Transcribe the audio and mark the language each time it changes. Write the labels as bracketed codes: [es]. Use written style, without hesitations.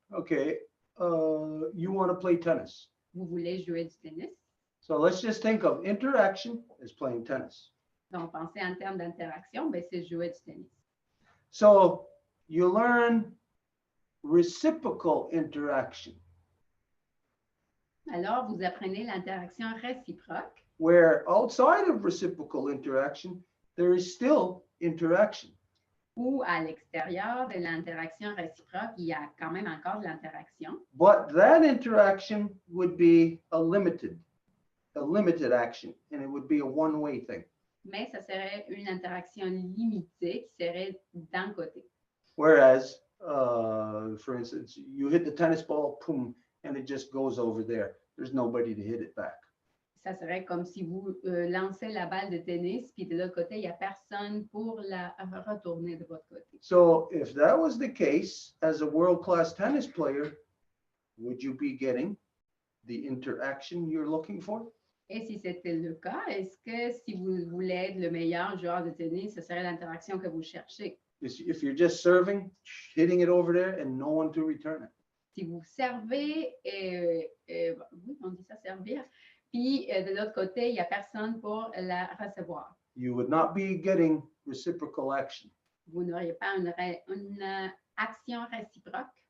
[en] Okay, you want to play tennis. [fr] Vous voulez jouer du tennis. [en] So let's just think of interaction as playing tennis. [fr] Donc, pensez en termes d'interaction, ben, c'est jouer du tennis. [en] So you learn reciprocal interaction, [fr] Alors, vous apprenez l'interaction réciproque, [en] where outside of reciprocal interaction, there is still interaction. [fr] où à l'extérieur de l'interaction réciproque, il y a quand même encore de l'interaction. [en] But that interaction would be a limited action, and it would be a one-way thing. [fr] Mais ça serait une interaction limitée qui serait d'un côté. [en] Whereas, for instance, you hit the tennis ball, boom, and it just goes over there. There's nobody to hit it back. [fr] Ça serait comme si vous lancez la balle de tennis, puis de l'autre côté, il n'y a personne pour la retourner de votre côté. [en] So if that was the case, as a world-class tennis player, would you be getting the interaction you're looking for? [fr] Et si c'était le cas, est-ce que si vous voulez être le meilleur joueur de tennis, ce serait l'interaction que vous cherchez? [en] If you're just serving, hitting it over there, and no one to return it. [fr] Si vous servez, oui, on dit ça servir, puis de l'autre côté, il n'y a personne pour la recevoir. [en] You would not be getting reciprocal action. [fr] Vous n'auriez pas une action réciproque.